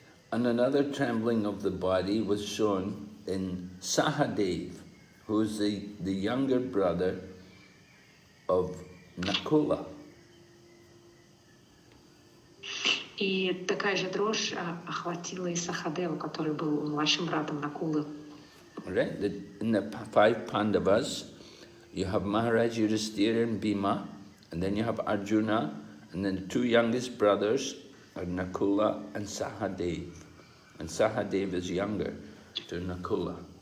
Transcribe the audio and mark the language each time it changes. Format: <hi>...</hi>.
<en>And another trembling of the body was shown in Sahadev, who is the younger brother of Nakula.</en> <ru>И такая же дрожь охватила и Сахадеву, который был младшим братом Накулы.</ru> <en>Right? In the 5 Pandavas, you have Maharaj Yudhisthira and Bhima, and then you have Arjuna, and then the 2 youngest brothers are Nakula and Sahadev. And Sahadev is younger to Nakula.</en>